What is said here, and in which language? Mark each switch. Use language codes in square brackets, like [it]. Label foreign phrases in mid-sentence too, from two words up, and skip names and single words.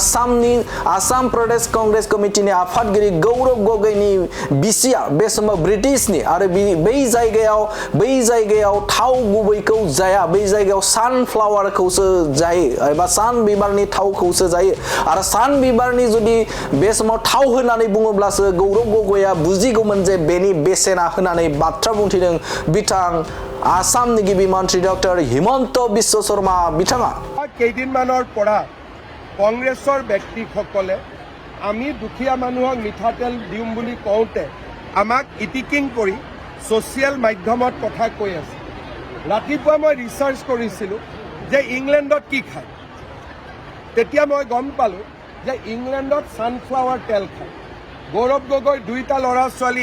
[brx] आसाम प्रदेश कांग्रेस कमिटिनि आफादगिरि गौरव गगैनि बिसिया बे समाव ब्रिटिशनि आरो बै जायगायाव थाव गुबैखौ जाया बै जायगायाव सानफ्लावारखौसो जायो एबा सान बिबारनि थावखौसो जायो आरो सान बिबारनि जुदि बे समाव थाव होननानै बुङोब्लासो गौरव गगैया बुजिगौमोन जे बेनि बेसेना होननानै बाथ्रा बुंथिदों बिथां आसामनि गिबि मन्थ्रि डक्टर हिमन्त बिश्व शर्मा बिथाङा [as] केइदिनमाনৰ পৰা কংগ্ৰেছৰ ব্যক্তিসকলে আমি দুখীয়া মানুহক মিঠাতেল দিম বুলি কওঁতে আমাক ইটিকিং কৰি ছ'চিয়েল মাধ্যমত কথা কৈ আছে ৰাতিপুৱা মই ৰিচাৰ্চ কৰিছিলোঁ যে ইংলেণ্ডত কি খায় তেতিয়া মই গম পালোঁ যে ইংলেণ্ডত ছানফ্লাৱাৰ তেল খায় গৌৰৱ গগৈ দুইটা ল'ৰা ছোৱালী